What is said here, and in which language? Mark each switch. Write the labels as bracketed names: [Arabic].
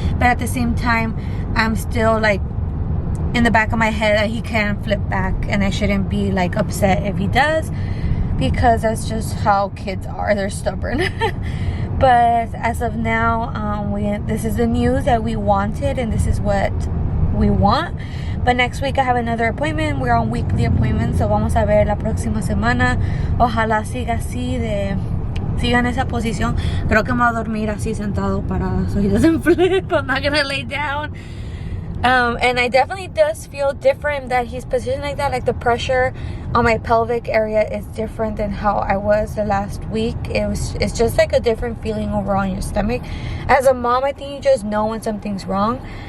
[English] But at the same time, I'm still like in the back of my head that he can flip back, and I shouldn't be like upset if he does, because that's just how kids are. They're stubborn. But as of now, this is the news that we wanted, and this is what we want. But next week I have another appointment. We're on weekly appointments, so [Spanish] vamos a ver la próxima semana. Ojalá siga así, siga en esa posición. Creo que me voy a dormir así sentado parada, [English] so he doesn't flip. I'm not gonna lay down. And I definitely does feel different that he's positioned like that. Like the pressure on my pelvic area is different than how I was the last week. It's just like a different feeling overall in your stomach. As a mom, I think you just know when something's wrong.